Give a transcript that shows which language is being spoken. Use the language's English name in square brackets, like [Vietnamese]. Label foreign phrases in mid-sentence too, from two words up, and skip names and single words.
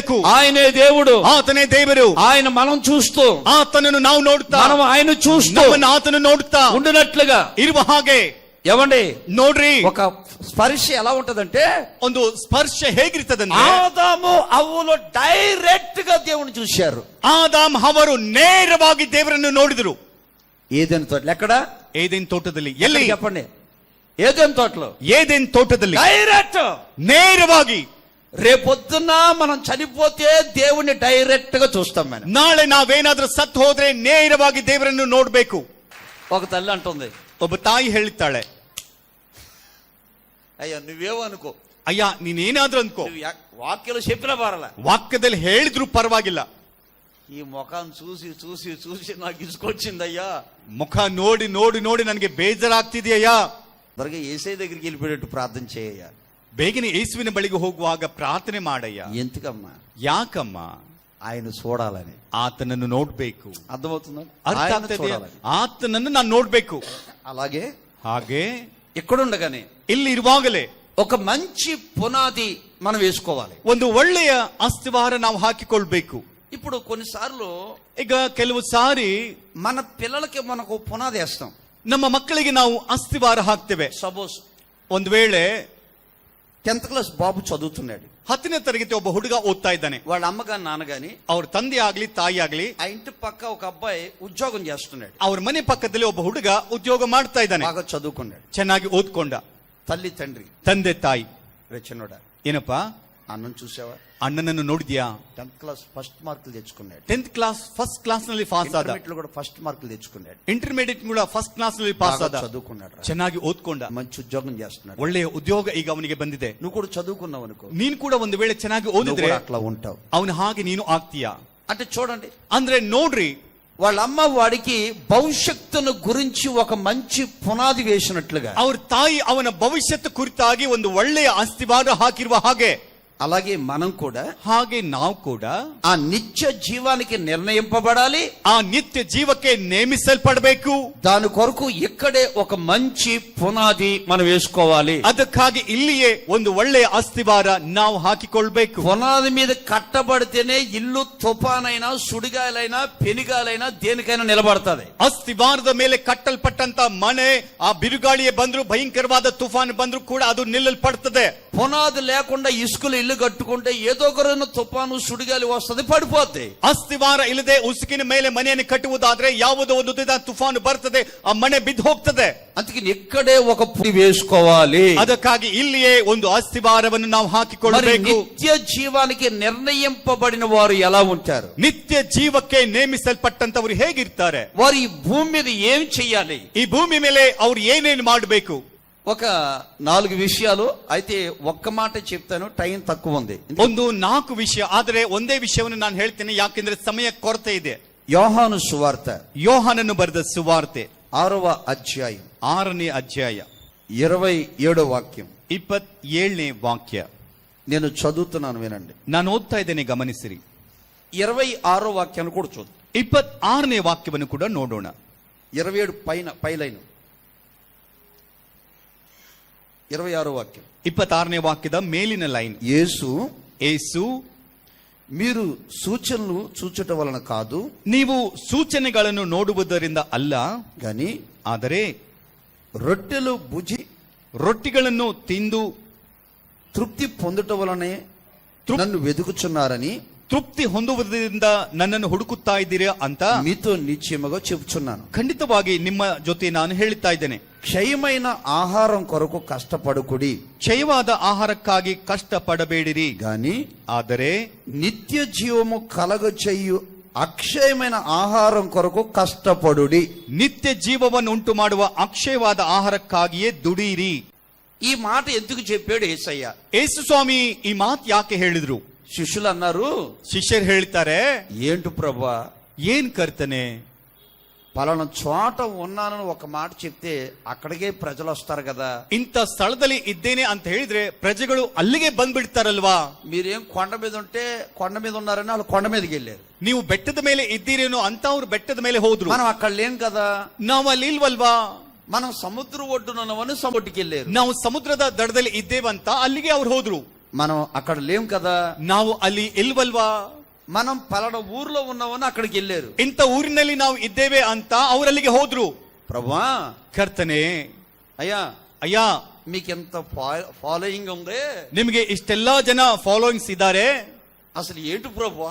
[Telugu] ఆయనే దేవుడు, [Kannada] ಆತನೇ ದೇವರು, [Telugu] ఆయన మనం చూస్తూ, [Kannada] ಆತನನ್ನು ನಾವು ನೋಡುತ್ತಾ, [Telugu] మనం ఆయన చూస్తూ [Kannada] ನಮ್ಮನ್ನು ಆತನು ನೋಡುತ್ತಾ [Telugu] ఉండినట్లుగా [Kannada] ಇರುವ ಹಾಗೆ. [Telugu] ఏమండి [Kannada] ನೋಡ್ರಿ, [Telugu] ఒక స్పర్శ ఎలా ఉంటదంటే, [Kannada] ಒಂದು ಸ್ಪರ್ಶ ಹೇಗಿರ್ತದಂದ್ರೆ, [Telugu] ఆదాము అవ్వలు డైరెక్ట్ గా దేవుని చూశారు. [Kannada] ಆದಾಮ್ ಅವರು ನೇರವಾಗಿ ದೇವರನ್ನು ನೋಡಿದರು. [Telugu] ఏదెన్ తోటలో ఎక్కడ? [Kannada] ಏದೇನ್ ತೋಟದಲ್ಲಿ. [Telugu] ఎక్కడ [Kannada] ಎಲ್ಲಿ? [Telugu] చెప్పండి. ఏదెన్ తోటలో [Kannada] ಏದೇನ್ ತೋಟದಲ್ಲಿ [Telugu] డైరెక్ట్. [Kannada] ನೇರವಾಗಿ. [Telugu] రేపొద్దున మనం చనిపోతే దేవుని డైరెక్ట్ గా చూస్తాం. మనం [Kannada] ನಾಳೆ ನಾವೇನಾದ್ರೂ ಸತ್ತು ಹೋದ್ರೆ ನೇರವಾಗಿ ದೇವರನ್ನು ನೋಡ್ಬೇಕು. [Telugu] ఒక తల్లి అంటుంది, [Kannada] ಒಬ್ಬ ತಾಯಿ ಹೇಳುತ್ತಾಳೆ, [Telugu] అయ్యా నువ్వేమో అనుకో, [Kannada] ಅಯ್ಯ ನೀನೇನಾದ್ರೂ ಅನ್ಕೋ, [Telugu] వాక్యలు చెప్పినా పర్వాల, [Kannada] ವಾಕ್ಯದಲ್ಲಿ ಹೇಳಿದ್ರು ಪರವಾಗಿಲ್ಲ, [Telugu] ఈ ముఖాన్ని చూసి చూసి చూసి నాకు ఇసుకొచ్చిందయ్యా, [Kannada] ಮುಖ ನೋಡಿ ನೋಡಿ ನೋಡಿ ನನಗೆ ಬೇಜಾರಾಗ್ತಿದೆಯಾ, [Telugu] త్వరగా యేసయ్య దగ్గరికి వెళ్ళిపోయేట్టు ప్రార్థన చేయ. [Kannada] ಬೇಗನೆ ಯೇಸುವಿನ ಬಳಿಗೆ ಹೋಗುವಾಗ ಪ್ರಾರ್ಥನೆ ಮಾಡಯ್ಯ. [Telugu] ఎందుకమ్మా? [Kannada] ಯಾಕಮ್ಮ? [Telugu] ఆయన చూడాలని, [Kannada] ಆತನನ್ನು ನೋಡ್ಬೇಕು. [Telugu] అర్థమవుతుందా? [Kannada] ಅರ್ಥ [Telugu] ఆయన [Kannada] ಆಗ್ತದೆ, [Telugu] చూడాలని. [Kannada] ಆತನನ್ನು ನಾನು ನೋಡ್ಬೇಕು. [Telugu] అలాగే [Kannada] ಹಾಗೆ [Telugu] ఇక్కడుండగానే [Kannada] ಇಲ್ಲಿ ಇರುವಾಗಲೇ [Telugu] ఒక మంచి పునాది మనం వేసుకోవాలి. [Kannada] ಒಂದು ಒಳ್ಳೆಯ ಅಸ್ತಿವಾರ ನಾವು ಹಾಕಿಕೊಳ್ಬೇಕು. [Telugu] ఇప్పుడు కొన్నిసార్లు [Kannada] ಈಗ ಕೆಲವು ಸಾರಿ [Telugu] మన పిల్లలకి మనకు పునాది వేస్తాం. [Kannada] ನಮ್ಮ ಮಕ್ಕಳಿಗೆ ನಾವು ಅಸ್ತಿವಾರ ಹಾಕ್ತೇವೆ. [Telugu] సపోజ్ [Kannada] ಒಂದು ವೇಳೆ [Telugu] 10th క్లాస్ బాబు చదువుతున్నాడు, [Kannada] 10ನೇ ತರಗತಿ ಒಬ್ಬ ಹುಡುಗ ಓದ್ತಾ ಇದ್ದಾನೆ. [Telugu] వాళ్ళ అమ్మ గాని నాన్న గాని, [Kannada] ಅವ್ರ ತಂದೆ ಆಗ್ಲಿ ತಾಯಿ ಆಗ್ಲಿ, [Telugu] ఆ ఇంటి పక్క ఒక అబ్బాయి ఉద్యోగం చేస్తున్నాడు, [Kannada] ಅವ್ರ ಮನೆ ಪಕ್ಕದಲ್ಲಿ ಒಬ್ಬ ಹುಡುಗ ಉದ್ಯೋಗ ಮಾಡ್ತಾ ಇದ್ದಾನೆ, [Telugu] బాగా చదువుకున్నాడు, [Kannada] ಚೆನ್ನಾಗಿ ಓದ್ಕೊಂಡ. [Telugu] తల్లి తండ్రి, [Kannada] ತಂದೆ ತಾಯಿ, [Telugu] రే చిన్నోడా [Kannada] ಏನಪ್ಪಾ [Telugu] అన్నం చూసావా, [Kannada] ಅಣ್ಣನನ್ನು ನೋಡಿದ್ಯಾ, [English] 10th class first marks [Telugu] తెచ్చుకున్నాడు, [English] 10th class first class [Kannada] ನಲ್ಲಿ ಪಾಸ್ ಆದ, [Telugu] ఇంటర్మీడియట్ లో కూడా [English] first marks [Telugu] తెచ్చుకున్నాడు, [Kannada] ಇಂಟರ್ಮೀಡಿಯೇಟ್ ಕೂಡ [English] first class [Kannada] ನಲ್ಲಿ ಪಾಸ್ [Telugu] బాగా [Kannada] ಆದ, [Telugu] చదువుకున్నాడు, [Kannada] ಚೆನ್ನಾಗಿ ಓದ್ಕೊಂಡ, [Telugu] మంచి ఉద్యోగం చేస్తున్నాడు. [Kannada] ಒಳ್ಳೆಯ ಉದ್ಯೋಗ ಈಗ ಅವನಿಗೆ ಬಂದಿದೆ. [Telugu] నువ్వు కూడా చదువుకున్నావు అనుకో, [Kannada] ನೀನು ಕೂಡ ಒಂದು ವೇಳೆ ಚೆನ್ನಾಗಿ [Telugu] నువ్వు [Kannada] ಓದಿದ್ರೆ [Telugu] కూడా అట్లా ఉంటావు. [Kannada] ಅವನ ಹಾಗೆ ನೀನು ಆಗ್ತೀಯಾ [Telugu] అంటే చూడండి, [Kannada] ಅಂದ್ರೆ ನೋಡ್ರಿ, [Telugu] వాళ్ళ అమ్మ వాడికి భవిష్యత్తును గురించి ఒక మంచి పునాది వేసినట్లుగా, [Kannada] ಅವ್ರ ತಾಯಿ ಅವನ ಭವಿಷ್ಯತ್ತು ಕುರಿತಾಗಿ ಒಂದು ಒಳ್ಳೆಯ ಅಸ್ತಿವಾರ ಹಾಕಿರುವ ಹಾಗೆ, [Telugu] అలాగే మనం కూడా [Kannada] ಹಾಗೆ ನಾವು ಕೂಡ [Telugu] ఆ నిత్య జీవానికి నిర్ణయింపబడాలి. [Kannada] ಆ ನಿತ್ಯ ಜೀವಕ್ಕೆ ನೇಮಿಸಲ್ಪಡಬೇಕು. [Telugu] దాని కొరకు ఇక్కడే ఒక మంచి పునాది మనం వేసుకోవాలి. [Kannada] ಅದಕ್ಕಾಗಿ ಇಲ್ಲಿಯೇ ಒಂದು ಒಳ್ಳೆಯ ಅಸ್ತಿವಾರ ನಾವು ಹಾಕಿಕೊಳ್ಬೇಕು. [Telugu] పునాది మీద కట్టబడితేనే ఇల్లు తుఫానైనా సుడిగాలైనా పెనుగాలైనా దేనికైనా నిలబడుతుంది. [Kannada] ಅಸ್ತಿವಾರದ ಮೇಲೆ ಕಟ್ಟಲ್ಪಟ್ಟಂತ ಮನೆ ಆ ಬಿರುಗಾಳಿಯೇ ಬಂದ್ರು, ಭಯಂಕರವಾದ ತುಫಾನ್ ಬಂದ್ರು ಕೂಡ ಅದು ನಿಲ್ಲಲ್ಪಡ್ತದೆ. [Telugu] పునాది లేకుండా ఇసుకలు ఇల్లు కట్టుకుంటే ఏదో ఒక రోజున తుఫాను సుడిగాలి వస్తుంది, పడిపోద్ది. [Kannada] ಅಸ್ತಿವಾರ ಇಲ್ಲದೆ ಉಸುಕಿನ ಮೇಲೆ ಮನೆಯನ್ನು ಕಟ್ಟುವುದಾದ್ರೆ ಯಾವುದೋ ಒಂದು ದಿನ ತುಫಾನು ಬರ್ತದೆ, ಆ ಮನೆ ಬಿದ್ದು ಹೋಗ್ತದೆ. [Telugu] అందుకని ఇక్కడే ఒక పురి వేసుకోవాలి. [Kannada] ಅದಕ್ಕಾಗಿ ಇಲ್ಲಿಯೇ ಒಂದು ಅಸ್ತಿವಾರವನ್ನು ನಾವು [Telugu] మరి [Kannada] ಹಾಕಿಕೊಳ್ಳಬೇಕು. [Telugu] నిత్య జీవానికి నిర్ణయింపబడిన వారు ఎలా ఉంటారు? [Kannada] ನಿತ್ಯ ಜೀವಕ್ಕೆ ನೇಮಿಸಲ್ಪಟ್ಟಂತವರು ಹೇಗಿರ್ತಾರೆ? [Telugu] వారు ఈ భూమి మీద ఏం చెయ్యాలి? [Kannada] ಈ ಭೂಮಿ ಮೇಲೆ ಅವ್ರು ಏನೇನು ಮಾಡಬೇಕು? [Telugu] ఒక 4 విషయాలు అయితే ఒక్క మాట చెప్తాను, టైం తక్కువ ఉంది. [Kannada] ಒಂದು 4 ವಿಷಯ, ಆದರೆ ಒಂದೇ ವಿಷಯವನ್ನು ನಾನು ಹೇಳ್ತೇನೆ, ಯಾಕೆಂದ್ರೆ ಸಮಯ ಕೊರತೆ ಇದೆ. [Telugu] యోహాను సువార్త [Kannada] ಯೋಹಾನನು ಬರೆದ ಸುವಾರ್ತೆ [Telugu] 6వ అధ్యాయం [Kannada] 6ನೇ ಅಧ್ಯಾಯ [Telugu] 27వ వాక్యం. [Kannada] 27ನೇ ವಾಕ್ಯ [Telugu] నేను చదువుతున్నాను, వినండి. [Kannada] ನಾನು ಓದ್ತಾ ಇದ್ದೇನೆ, ಗಮನಿಸಿರಿ. [Telugu] 26వ వాక్యాన్ని కూడా చూద్దాం. [Kannada] 26ನೇ ವಾಕ್ಯವನ್ನು ಕೂಡ ನೋಡೋಣ. [Telugu] 27 పై లైన్ 26వ వాక్యం. [Kannada] 26ನೇ ವಾಕ್ಯದ ಮೇಲಿನ ಲೈನ್. [Telugu] యేసు మీరు సూచనలు చూచుట వలన కాదు, [Kannada] ನೀವು ಸೂಚನೆಗಳನ್ನು ನೋಡುವುದರಿಂದ ಅಲ್ಲ, [Telugu] గాని [Kannada] ಆದರೆ [Telugu] రొట్టెలు భుజి [Kannada] ರೊಟ್ಟಿಗಳನ್ನು ತಿಂದು [Telugu] తృప్తి పొందుట వలనే నన్ను వెతుకుచున్నారని, [Kannada] ತೃಪ್ತಿ ಹೊಂದುವುದರಿಂದ ನನ್ನನ್ನು ಹುಡುಕುತ್ತಾ ಇದ್ದೀರಾ ಅಂತ [Telugu] మీతో నిశ్చయముగా చెప్తున్నాను. [Kannada] ಖಂಡಿತವಾಗಿ ನಿಮ್ಮ ಜೊತೆ ನಾನು ಹೇಳುತ್ತಾ ಇದ್ದೇನೆ. [Telugu] క్షయమైన ఆహారం కొరకు కష్టపడుకుడి, [Kannada] ಕ್ಷಯವಾದ ಆಹಾರಕ್ಕಾಗಿ ಕಷ್ಟಪಡಬೇಡಿರಿ, [Telugu] గాని [Kannada] ಆದರೆ [Telugu] నిత్య జీవము కలగచెయ్యు అక్షయమైన ఆహారం కొరకు కష్టపడుడి. [Kannada] ನಿತ್ಯ ಜೀವವನ್ನು ಉಂಟು ಮಾಡುವ ಅಕ್ಷಯವಾದ ಆಹಾರಕ್ಕಾಗಿಯೇ ದುಡಿಯಿರಿ. [Telugu] ఈ మాట ఎందుకు చెప్పాడు యేసయ్య? [Kannada] ಯೇಸು ಸ್ವಾಮಿ ಈ ಮಾತು ಯಾಕೆ ಹೇಳಿದ್ರು? [Telugu] శిష్యులు అన్నారు, [Kannada] ಶಿಷ್ಯರು ಹೇಳ್ತಾರೆ, [Telugu] ఏంటి ప్రభా, [Kannada] ಏನ್ ಕರ್ತನೆ, [Telugu] పలానా చోట ఉన్నానని ఒక మాట చెప్తే అక్కడికే ప్రజలు వస్తారు కదా, [Kannada] ಇಂಥ ಸ್ಥಳದಲ್ಲಿ ಇದ್ದೇನೆ ಅಂತ ಹೇಳಿದ್ರೆ ಪ್ರಜೆಗಳು ಅಲ್ಲಿಗೆ ಬಂದ್ಬಿಡ್ತಾರಲ್ವಾ? [Telugu] మీరేం కొండ మీద ఉంటే కొండ మీద ఉన్నారని వాళ్ళు కొండ మీదకి వెళ్ళారు. [Kannada] ನೀವು ಬೆಟ್ಟದ ಮೇಲೆ ಇದ್ದೀರೇನೋ ಅಂತ ಅವ್ರು ಬೆಟ್ಟದ ಮೇಲೆ ಹೋದ್ರು. [Telugu] మనం అక్కడ లేం కదా, [Kannada] ನಾವು ಅಲ್ಲಿ ಇಲ್ವಲ್ವಾ? [Telugu] మనం సముద్ర ఒడ్డునవని సముద్రకి వెళ్ళారు. [Kannada] ನಾವು ಸಮುದ್ರದ ದಡದಲ್ಲಿ ಇದ್ದೇವಂತ ಅಲ್ಲಿಗೆ ಅವ್ರು ಹೋದ್ರು. [Telugu] మనం అక్కడ లేం కదా, [Kannada] ನಾವು ಅಲ್ಲಿ ಇಲ್ವಲ್ವಾ? [Telugu] మనం పలానా ఊర్లో ఉన్నామని అక్కడికి వెళ్ళారు. [Kannada] ಇಂಥ ಊರಿನಲ್ಲಿ ನಾವು ಇದ್ದೇವೆ ಅಂತ ಅವರಲ್ಲಿಗೆ ಹೋದ್ರು. [Telugu] ప్రభువా, [Kannada] ಕರ್ತನೆ, [Telugu] అయ్యా [Kannada] ಅಯ್ಯ, [Telugu] మీకెంత ఫాలోయింగ్ ఉంది, [Kannada] ನಿಮಗೆ ಇಷ್ಟೆಲ್ಲಾ ಜನ ಫಾಲೋಯಿಂಗ್ಸ್ ಇದ್ದಾರೆ, [Telugu] అసలు ఏంటి ప్రభువా,